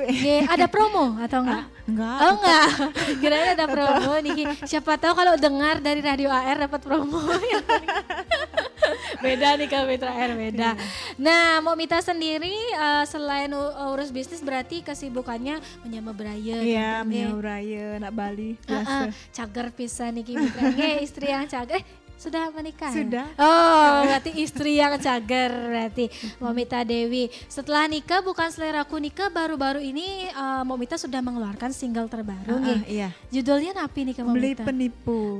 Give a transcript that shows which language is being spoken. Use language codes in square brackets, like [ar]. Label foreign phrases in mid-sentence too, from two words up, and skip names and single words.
[id] Ada promo atau enggak? Enggak. Oh enggak. Kirain ada promo nih. Siapa tahu kalau dengar dari Radio AR dapat promo. Beda nih kalau Mitra AR beda. Nah, Mbak Mita sendiri selain urus bisnis berarti kesibukannya [ban] menyama beraya. [id] Iya, [ban] menyama beraya, nak Bali [id] biasa. [ban] Cager pisan [id] nih Mitra. Istri yang cager. Sudah menikah? Sudah. Oh, berarti istri yang cager berarti Mbak Mita Dewi. Setelah nikah Bukan Seleraku nikah baru-baru ini Mbak Mita sudah mengeluarkan single terbaru nih. Iya. Judulnya apa nih Mbak Beli Mita? Penipu.